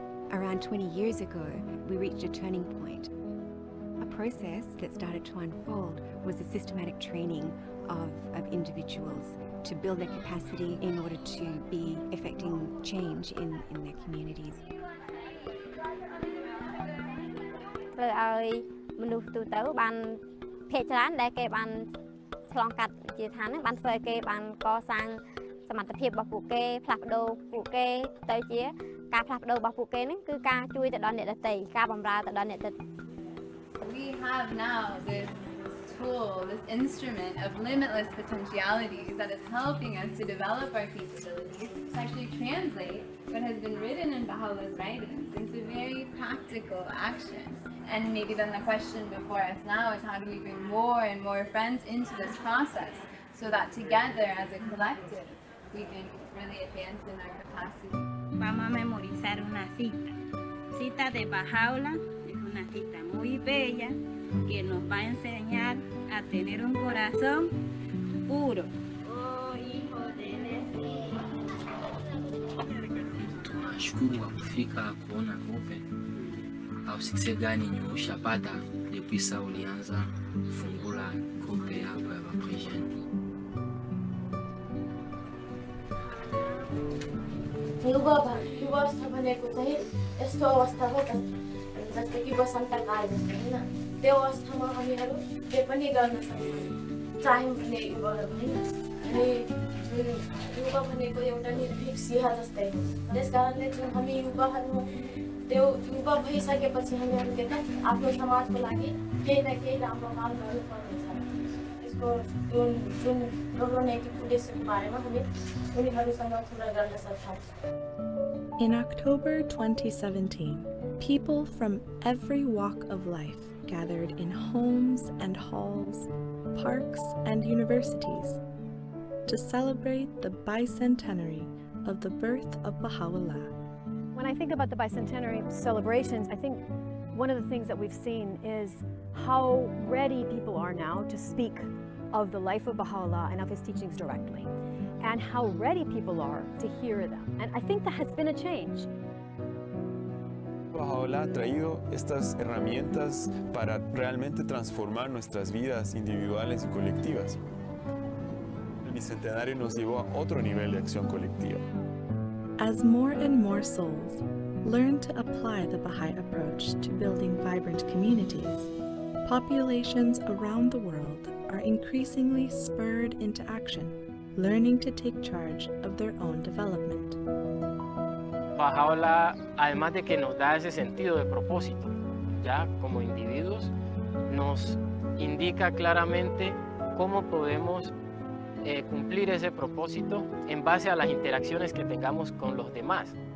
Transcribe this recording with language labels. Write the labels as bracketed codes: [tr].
[en] Around 20 years ago, we reached a turning point. A process that started to unfold was the systematic training of individuals to build their capacity in order to be effecting change in their communities. [km] ធ្វើឲ្យមនុស្សទូទៅបានភាគច្រើនដែលគេបានឆ្លងកាត់ជាឋានហ្នឹងបានធ្វើឲ្យគេបានកសាងសមត្ថភាពរបស់ពួកគេផ្លាស់ប្ដូរពួកគេទៅជាការផ្លាស់ប្ដូររបស់ពួកគេហ្នឹងគឺការជួយទៅដល់អ្នកដទៃការបម្រើទៅដល់អ្នកដទៃ [en] We have now this tool, this instrument of limitless potentialities that is helping us to develop our capabilities to actually translate what has been written in Baha'u'llah's writings into very practical action. And maybe then the question before us now is how do we bring more and more friends into this process so that together as a collective we can really advance in our capacity. [es] Vamos a memorizar una cita. Cita de Baha'u'llah es una cita muy bella que nos va a enseñar a tener un corazón puro. Oh, hijo del Espíritu. Tunashukuru kwa kufika kuona Open. Au sikse gani ushapata depuis ça ulianza kufungula kope yako ya Baprigen? [ne] युवा भनेको चाहिँ यस्तो अवस्था हो जस्तो कि वसन्तकाल जस्तो होइन त्यो अवस्थामा हामीहरू के पनि गर्न सक्छौँ चाह्यौँ भने युवाहरू होइन अनि युवा भनेको एउटा निर्भीक सिंह जस्तै हो त्यस कारणले चाहिँ हामी युवाहरू त्यो युवा भइसकेपछि हामीहरूले त आफ्नो समाजको लागि केही न केही राम्रो काम गर्नुपर्नेछ यसको जुन राम्रो नैतिक उद्देश्यको बारेमा हामी उनीहरूसँग कुरा गर्न सक्छौँ. [en] In October 2017, people from every walk of life gathered in homes and halls, parks and universities to celebrate the bicentenary of the birth of Baha'u'llah. When I think about the bicentenary celebrations, I think one of the things that we've seen is how ready people are now to speak of the life of Baha'u'llah and of his teachings directly, and how ready people are to hear them. And I think that has been a change. [es] Baha'u'llah ha traído estas herramientas para realmente transformar nuestras vidas individuales y colectivas. El Bicentenario nos llevó a otro nivel de acción colectiva. [en] As more and more souls learn to apply the Baha'i approach to building vibrant communities, populations around the world are increasingly spurred into action, learning to take charge of their own development. [es] Baha'u'llah, además de que nos da ese sentido de propósito, ya como individuos, nos indica claramente cómo podemos cumplir ese propósito en base a las interacciones que tengamos con los demás.